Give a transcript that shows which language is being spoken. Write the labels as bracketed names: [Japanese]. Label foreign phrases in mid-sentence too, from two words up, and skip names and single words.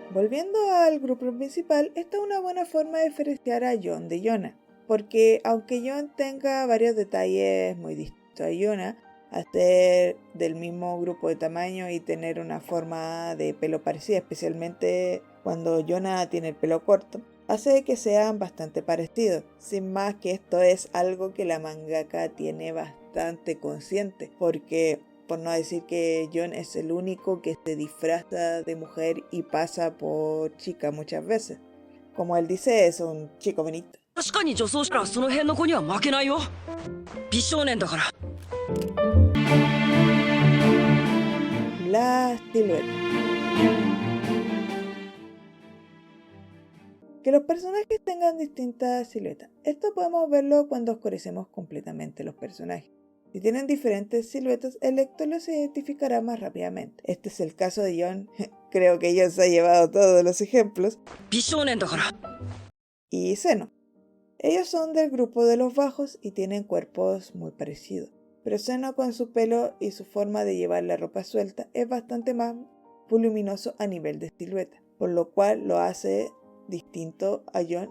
[Spanish] Volviendo al grupo principal, esta es una buena forma de diferenciar a Jon de Yona, porque aunque Jon tenga varios detalles muy distintos a Yona, al ser del mismo grupo de tamaño y tener una forma de pelo parecida, especialmente cuando Yona tiene el pelo corto, hace que sean bastante parecidos. Sin más que esto es algo que la mangaka tiene bastante consciente, porque por no decir que Jon es el único que se disfraza de mujer y pasa por chica muchas veces. Como él dice, es un chico bonito. [Japanese] 確かに女装したらその辺の子には負けないよ。美少年だから。 [Spanish] La silueta. Que los personajes tengan distintas siluetas. Esto podemos verlo cuando oscurecemos completamente los personajes. Si tienen diferentes siluetas, el lector los identificará más rápidamente. Este es el caso de Jon. Creo que Jon se ha llevado todos los ejemplos. [Japanese] 美少年だから。 [Spanish] Y Zeno. Ellos son del grupo de los bajos y tienen cuerpos muy parecidos. Pero Zeno, con su pelo y su forma de llevar la ropa suelta, es bastante más voluminoso a nivel de silueta, por lo cual lo hace distinto a Jon.